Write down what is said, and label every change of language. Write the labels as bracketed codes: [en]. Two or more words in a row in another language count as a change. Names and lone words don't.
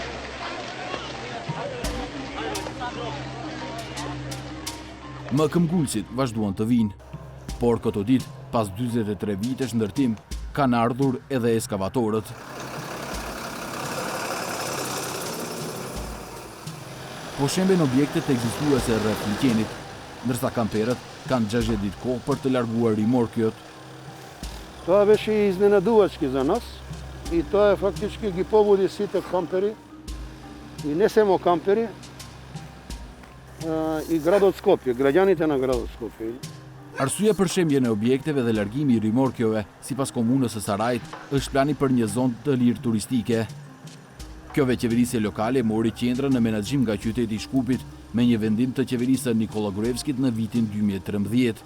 [sq] Më këmbgulësit vazhduan të vinë, por këto ditë, pas 43 vitesh ndërtim, kanë ardhur edhe eskavatorët. Po shemben objektet ekzistuese rreth liçenit, ndërsa kamperët kanë 60 ditë kohë për të larguar rimorkjot. [mk] Това беше изненадувачки за нас и тоа е фактички ги побуди сите кампери и не само кампери, и градот Скопје, граѓаните на градот Скопје. [sq] Arsyeja për shembjen e objekteve dhe largimi i rimorkjove, sipas komunës së Sarajit, është plani për një zonë të lirë turistike. Kjo veçeverisje lokale mori qendrën në menaxhim nga qyteti i Shkupit me një vendim të qeverisë së Nikola Gruevskit në vitin 2013.